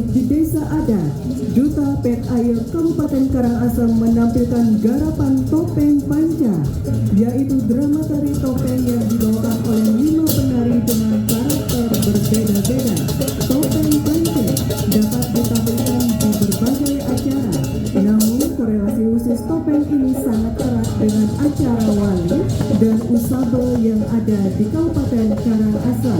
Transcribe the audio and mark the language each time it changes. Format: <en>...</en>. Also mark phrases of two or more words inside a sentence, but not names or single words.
<id>di desa adat, Duta Pet Air Kabupaten Karangasem menampilkan garapan topeng panca, yaitu drama tari topeng yang dibawakan oleh 5 penari dengan karakter berbeda-beda. Topeng panca dapat ditampilkan di berbagai acara, namun korelasi khusus topeng ini sangat erat dengan acara wali dan usabel yang ada di Kabupaten Karangasem.</id>